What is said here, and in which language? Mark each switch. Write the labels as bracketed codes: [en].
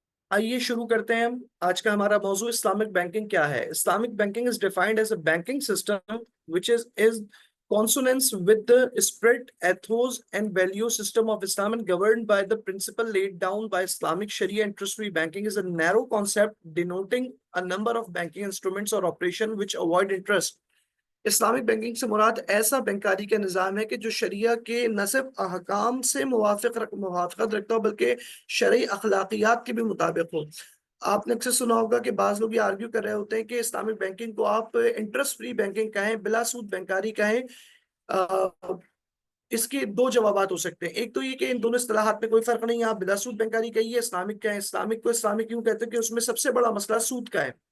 [ur] آئیے شروع کرتے ہیں۔ آج کا ہمارا موضوع اسلامک بینکنگ کیا ہے۔ [en] Islamic banking is defined as a banking system which is consonance with the spirit, ethos and value system of Islam and governed by the principle laid down by Islamic Sharia. Interest-free banking is a narrow concept denoting a number of banking instruments or operation which avoid interest. [ur] Islamic banking سے مراد ایسا بینکاری کا نظام ہے کہ جو شریعہ کے نہ صرف احکام سے موافقت رکھتا ہو بلکہ شرعی اخلاقیات کے بھی مطابق ہو۔ آپ نے اکثر سنا ہوگا کہ بعض لوگ یہ آرگیو کر رہے ہوتے ہیں کہ اسلامک بینکنگ کو آپ انٹرسٹ فری بینکنگ کہیں، بلا سود بینکاری کہیں۔ اس کے دو جوابات ہو سکتے ہیں۔ ایک تو یہ کہ ان دونوں اصطلاحات میں کوئی فرق نہیں ہے، آپ بلا سود بینکاری کہیے، اسلامک کہیں۔ اسلامک کو اسلامک کیوں کہتے ہیں کہ اس میں سب سے بڑا مسئلہ سود کا ہے،